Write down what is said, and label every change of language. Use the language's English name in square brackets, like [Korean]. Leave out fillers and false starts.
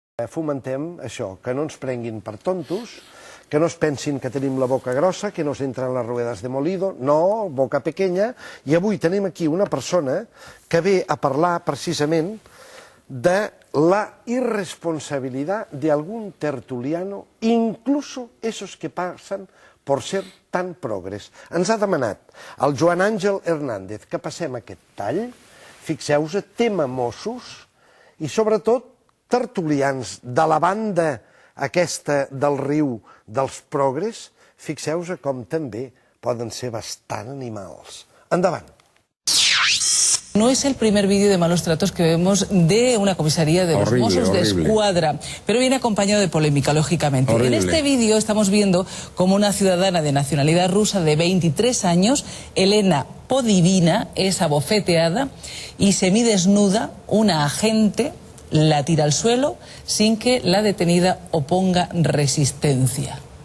[Catalan] Fomentem això, que no ens prenguin per tontos, que no es pensin que tenim la boca grossa, [Spanish] que nos entran les ruedas de molido, [Catalan] no, boca pequeña, i avui tenim aquí una persona que ve a parlar precisament de [Spanish] la irresponsabilidad de algún tertuliano, incluso esos que pasan por ser tan progres. [Catalan] Ens ha demanat el Joan Àngel Hernández que passem aquest tall, fixeu-vos, tema Mossos, i sobretot tertulians de la banda aquesta del riu dels progres, fixeu-vos com també poden ser bastant animals. Endavant. [Spanish] No es el primer vídeo de malos tratos que vemos de una comisaría de los Mossos de Escuadra, pero viene acompañado de polémica, lógicamente. En este vídeo estamos viendo como una ciudadana de nacionalidad rusa de 23 años, Elena Podivina, es abofeteada y semidesnuda, una agente la tira al suelo sin que la detenida oponga resistencia.